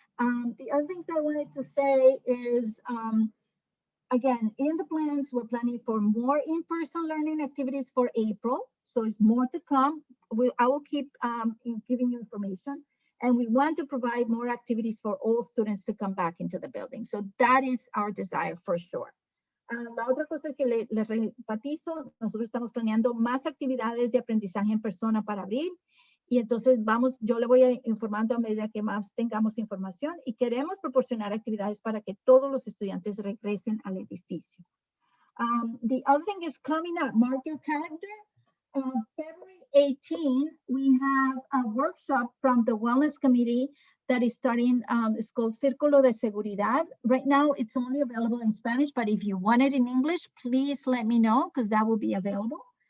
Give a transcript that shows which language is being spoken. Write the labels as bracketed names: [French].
[English] The other thing that I wanted to say is, again, in the plans, we're planning for more in-person learning activities for April. So it's more to come. I will keep giving you information. And we want to provide more activities for all students to come back into the building. So that is our desire for sure. [Spanish] La otra cosa que le enfatizo, nosotros estamos planeando más actividades de aprendizaje en persona para abril. Y entonces yo le voy a informando a medida que más tengamos información y queremos proporcionar actividades para que todos los estudiantes regresen al edificio. [English] The other thing is coming up, mark your calendar. February 18, we have a workshop from the Wellness Committee that is starting, it's called Círculo de Seguridad. Right now, it's only available in Spanish, but if you want it in English, please let me know because that will be available.